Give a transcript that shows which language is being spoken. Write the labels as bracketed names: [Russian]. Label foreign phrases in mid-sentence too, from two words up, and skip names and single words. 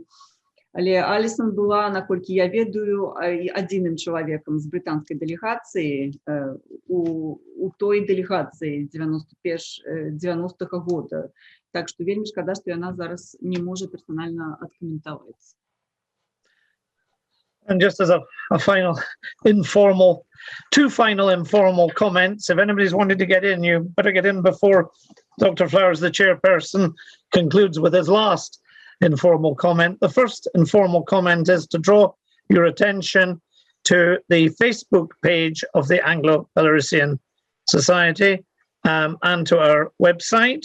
[Belarusian] Але Алісон была, наколькі я ведаю, адзіным чалавекам з брытанскай дэлегацыі у той дэлегацыі 90-го года. Так што вельмі шкада, што яна зараз не можа персанальна адкаментаваць. [English] And just as a final two final informal comments, if anybody's wanted to get in, you better get in before Dr. Flowers, the chairperson, concludes with his last informal comment. The first informal comment is to draw your attention to the Facebook page of the Anglo-Belarusian Society and to our website.